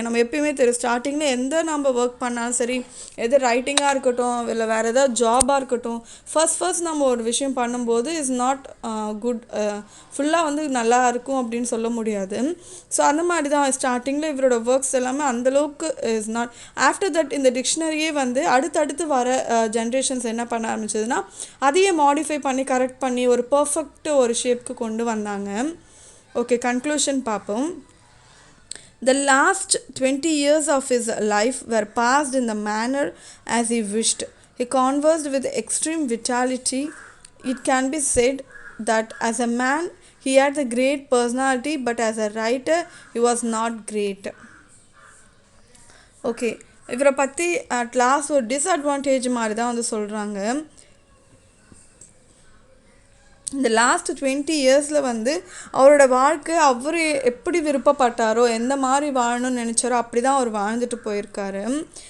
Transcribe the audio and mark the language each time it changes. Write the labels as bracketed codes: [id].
[ta] நம்ம எப்பயுமே தெரியும் ஸ்டார்டிங்கில் எந்த நம்ம ஒர்க் பண்ணாலும் சரி, எது ரைட்டிங்காக இருக்கட்டும் இல்லை வேறு எதாவது ஜாபாக இருக்கட்டும், ஃபர்ஸ்ட் நம்ம ஒரு விஷயம் பண்ணும்போது [en] is not good, [ta] ஃபுல்லாக வந்து நல்லா இருக்கும் அப்படின்னு சொல்ல முடியாது. ஸோ அந்த மாதிரி தான் ஸ்டார்டிங்கில் இவரோட ஒர்க்ஸ் எல்லாமே அந்தளவுக்கு [en] Is not. After that [ta] இந்த டிக்ஷனரியே வந்து அடுத்தடுத்து வர ஜென்ரேஷன்ஸ் என்ன பண்ண ஆரம்பிச்சதுன்னா அதையே மாடிஃபை பண்ணி கரெக்ட் பண்ணி ஒரு பர்ஃபெக்ட் ஒரு ஷேப்க்கு கொண்டு வந்தாங்க. ஓகே, கன்க்ளூஷன் பார்ப்போம். [en] The last 20 years of his life were passed in the manner as he wished. He conversed with extreme vitality. It can be said that as a man he had a great personality, but as a writer he was not great. [ta] Okay, இவரை பற்றி at last ஒரு disadvantage மாதிரி தான் வந்து சொல்கிறாங்க. இந்த last 20 இயர்ஸில் வந்து அவரோட வாழ்க்கை அவர் எப்படி விருப்பப்பட்டாரோ, எந்த மாதிரி வாழணும்னு நினச்சாரோ அப்படி தான் அவர் வாழ்ந்துட்டு போயிருக்காரு.